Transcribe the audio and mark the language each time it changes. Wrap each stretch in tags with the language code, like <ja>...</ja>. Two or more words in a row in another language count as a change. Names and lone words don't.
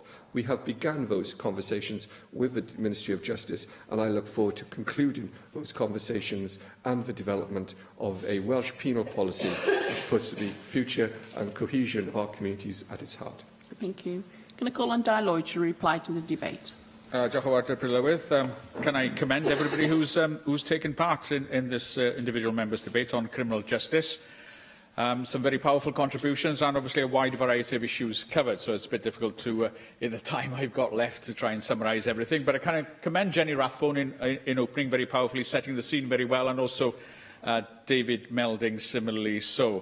<en>We have begun those conversations with the Ministry of Justice, and I look forward to concluding those conversations and the development of a Welsh penal policy that puts the future and cohesion of our communities at its heart. Thank you. Can I call on Di Lloyd to reply to the debate?</en> <cy>Diolch yn fawr, Deputy Lywydd.</cy> <en>Can I commend everybody who's taken part in this individual members' debate on criminal justice? Some very powerful contributions and obviously a wide variety of issues covered, so it's a bit difficult to, in the time I've got left, to try and summarise everything. But I kind of commend Jenny Rathbone in opening very powerfully, setting the scene very well, and also David Melding similarly so.</en>